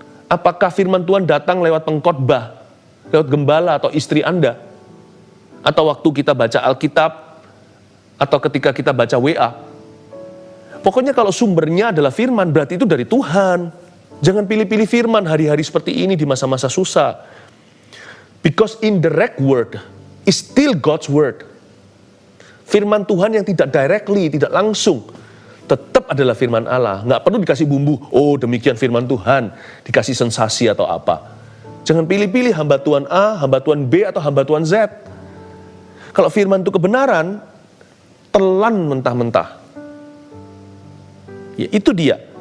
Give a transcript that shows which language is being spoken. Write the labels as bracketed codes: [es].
[id] Apakah firman Tuhan datang lewat pengkhotbah, lewat gembala atau istri Anda? Atau waktu kita baca Alkitab, atau ketika kita baca WA. Pokoknya kalau sumbernya adalah firman, berarti itu dari Tuhan. Jangan pilih-pilih firman hari-hari seperti ini di masa-masa susah. [en] Because indirect word is still God's word. [id] Firman Tuhan yang tidak directly, tidak langsung, tetap adalah firman Allah. Nggak perlu dikasih bumbu, oh demikian firman Tuhan, dikasih sensasi atau apa. Jangan pilih-pilih hamba Tuhan A, hamba Tuhan B, atau hamba Tuhan Z. Kalau firman itu kebenaran, telan mentah-mentah. Ya, itu dia.